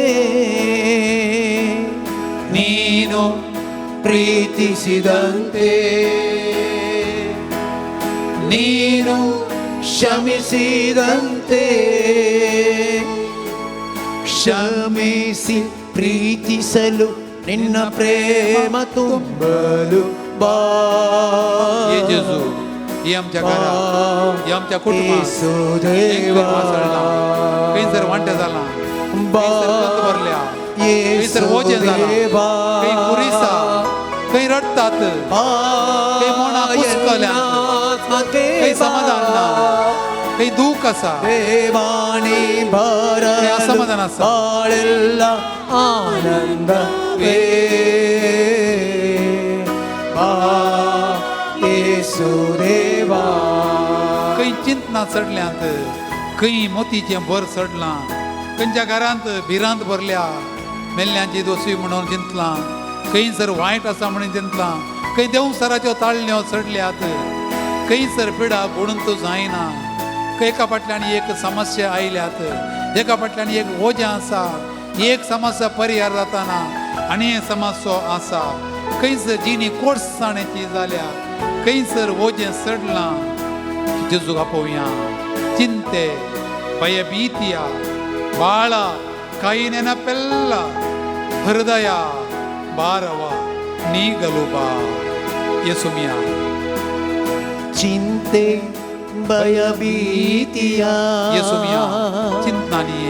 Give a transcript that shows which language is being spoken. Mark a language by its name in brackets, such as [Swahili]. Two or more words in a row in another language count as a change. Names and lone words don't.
[Kannada] ನೀನು ಪ್ರೀತಿಸಿದಂತೆ, ನೀನು ಕ್ಷಮಿಸಿದಂತೆ, ಕ್ಷಮಿಸಿ ಪ್ರೀತಿಸಲು ನಿನ್ನ प्रेम ತುಂಬಲು ಬಾ. [Konkani] ये जेजू, ये आमच्या घरात, ये आमच्या कुटुंबात येसू देवा खंयसर वांटे जालां, बा खंयसर कत भरल्या, खंयसर येसू ओजें जालां, देवा खंय कुरिसा, खंय रडतात, खंय मोना कुसकल्यात, खंय समाधान ना, खंय दूख आसा, [Kannada] ದೇವಾನಿ [Konkani] खंय [Kannada] ಬರಲು [Konkani] असमाधान आसा. [Kannada] ಬಾಳೆಲ್ಲ ಆನಂದವೇ ಬಾ [Konkani] येसू देवा. खंय चिंतना चडल्यांत, खंय मोतीचें भर चडलां, खंयच्या घरांत भिरांत भरल्या, मेल्ल्यांची दोशी म्हणून चिंतलां, खंयसर वायट आसा म्हणून चिंतलां, खंय देवसराच्यो ताळण्यो चडल्यात, खंयसर पिडा गुणूंत जायना, खंय एका फाटल्यान एक समस्या आयल्यात, एका फाटल्यान एक ओजें आसा, एक समस्या परिहार जाताना आनी एक समस्या आसा, खंयसर जिणी कोडसाणेची जाल्या, खंयसर ओजें चडलां. जेजूक आपोवया. चिंते, [Kannada] ಭಯಭೀತಿಯ ಬಾಳ ಕೈ ನೆನಪೆಲ್ಲ ಹೃದಯ ಭಾರವ ನೀಗಲು ಬಾ ಯೇಸುಮಿಯ. ಚಿಂತೆ ಭಯಭೀತಿಯ ಯೇಸುಮಿಯ ಚಿಂತನಾನಿಯೇ